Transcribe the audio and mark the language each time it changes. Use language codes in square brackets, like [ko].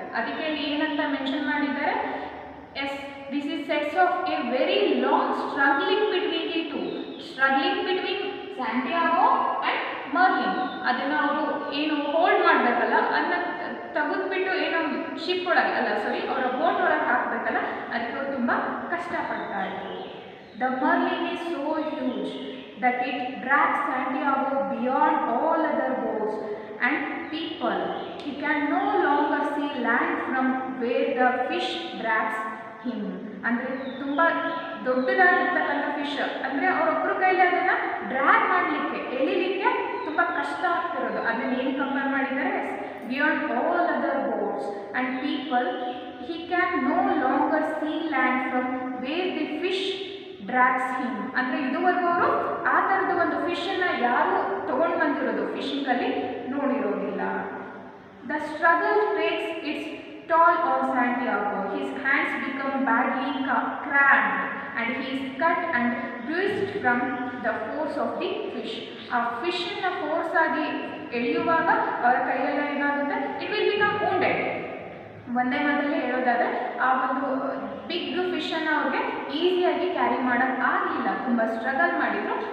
[kn] ಅದಕ್ಕೆ ಏನಂತ ಮೆನ್ಷನ್ ಮಾಡಿದ್ದಾರೆ, [en] As this is sets of a very long struggling between the two. Struggling between Santiago and marlin. [kn] ಅದನ್ನು ಅವರು ಏನು ಹೋಲ್ಡ್ ಮಾಡಬೇಕಲ್ಲ, ಅದನ್ನ ತೆಗೆದುಬಿಟ್ಟು ಏನೋ ಶಿಪ್ ಒಳಗೆ ಅಲ್ಲ ಸಾರಿ ಅವರ ಬೋಟ್ ಒಳಗೆ ಹಾಕಬೇಕಲ್ಲ, ಅದಕ್ಕೆ ಅವರು ತುಂಬ ಕಷ್ಟಪಡ್ತಾ ಇದ್ರು. [en] The Merlin is so huge that it drags Santiago beyond all other boats and people. He can no longer see land from where the fish drags him. [kn] ಅಂದರೆ ತುಂಬ ದೊಡ್ಡದಾಗಿರ್ತಕ್ಕಂಥ ಫಿಶ್, ಅಂದರೆ ಅವರೊಬ್ಬರ ಕೈಲಿ ಅದನ್ನು ಡ್ರ್ಯಾಗ್ ಮಾಡಲಿಕ್ಕೆ, ಎಳಿಲಿಕ್ಕೆ ತುಂಬ ಕಷ್ಟ ಆಗ್ತಿರೋದು. ಅದನ್ನು ಏನು ಕಂಪೇರ್ ಮಾಡಿದ್ದಾರೆ, [en] Beyond all other boats and people he can no longer see land from where the fish drags him. [kn] ಅಂದರೆ ಇದುವರೆಗೂ ಅವರು ಆ ಥರದ ಒಂದು ಫಿಶನ್ನು ಯಾರು ತೊಗೊಂಡು ಬಂದಿರೋದು ಫಿಶಿಂಗಲ್ಲಿ ನೋಡಿರೋದಿಲ್ಲ. [en] The struggle takes its toll on Santiago. His hands become badly cramped and he is cut and bruised from the force of the fish. [kn] ಆ ಫಿಶನ್ನು ಫೋರ್ಸ್ ಆಗಿ ಎಳೆಯುವಾಗ ಅವರ ಕೈಯೆಲ್ಲ ಏನಾಗುತ್ತೆ, [en] It will become wounded. [kn] ಒಂದೇ ಮಾತಲ್ಲಿ ಹೇಳೋದಾದರೆ ಆ ಒಂದು ಬಿಗ್ ಫಿಶನ್ನು ಅವ್ರಿಗೆ ಈಸಿಯಾಗಿ ಕ್ಯಾರಿ ಮಾಡೋಕ್ಕೆ ಆಗಲಿಲ್ಲ, ತುಂಬ ಸ್ಟ್ರಗಲ್ ಮಾಡಿದರು.